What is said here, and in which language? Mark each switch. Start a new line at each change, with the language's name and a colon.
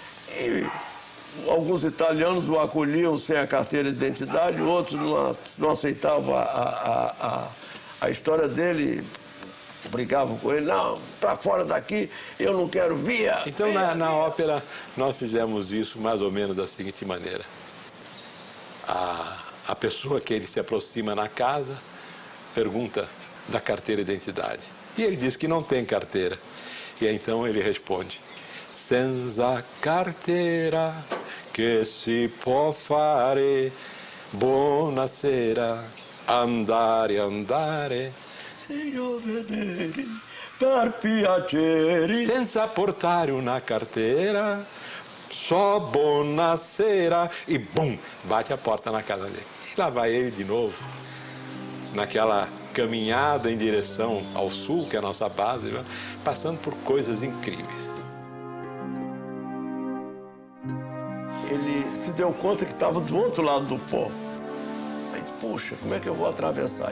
Portuguese: E alguns italianos o acolhiam sem a carteira de identidade, outros não aceitavam a história dele, brigavam com ele, não, para fora daqui, eu não quero vir. Então, na ópera, nós fizemos isso mais ou menos da seguinte maneira. A pessoa que ele se aproxima na casa pergunta da carteira de identidade. E ele diz que não tem carteira. E então ele responde,
Italian: senza carteira che si può fare, buonasera, andare, andare. Signor vedere, per piacere. Senza portare una carteira, só buonasera.
Portuguese: E bum, bate a porta na casa dele. E lá vai ele de novo, naquela caminhada em direção ao sul, que é a nossa base, passando por coisas incríveis. Ele se deu conta que estava do outro lado do pó. Aí disse, puxa, como é que eu vou atravessar?